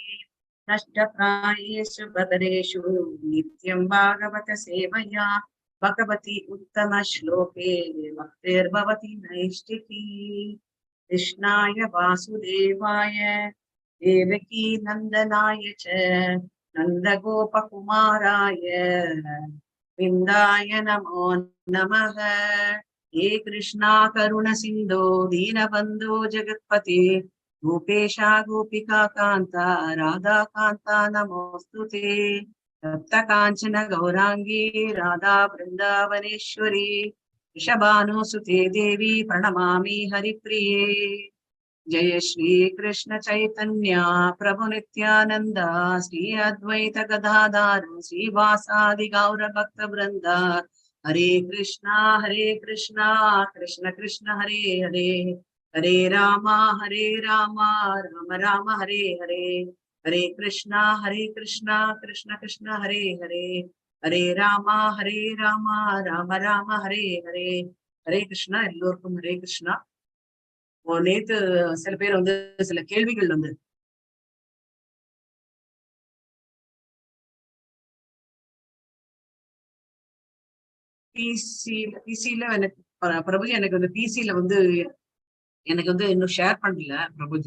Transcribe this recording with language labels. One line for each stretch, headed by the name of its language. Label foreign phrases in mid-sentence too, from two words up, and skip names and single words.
Sanskrit: नष्टप्रायेषु अभद्रेषु नित्यं भागवत सेवया भगवति उत्तम श्लोके भक्तिर्भवति नैष्ठिकी. कृष्णाय वासुदेवाय देवकी नन्दनाय च नन्दगोपकुमाराय गोविन्दाय नमो नमः. हे कृष्णा करुण सिंधो दीनबंधो जगत्पते गोपेशा गोपिका कांता राधा कांता नमोस्तुते. तप्त कांचन गौरांगी राधा वृंदावनेश्वरी वृषभानुसुते देवी प्रणमामि हरिप्रिये. जय श्री कृष्ण चैतन्य प्रभु नित्यानंद श्री अद्वैत गदाधर श्रीवासादि गौर भक्त वृंद. हरे कृष्णा कृष्ण कृष्ण हरे हरे, हरे राम राम राम हरे हरे. हरे कृष्णा कृष्ण कृष्ण हरे हरे, हरे राम राम राम हरे हरे. हरे कृष्णा. எல்லோருக்கும் हरे कृष्णा.
Tamil: நேத்து சில பேர் வந்து சில கேள்விகள் வந்து பிசில எனக்கு பிரபுஜி எனக்கு வந்து பிசில வந்து எனக்கு வந்து இன்னும் ஷேர் பண்ணல பிரபுஜி.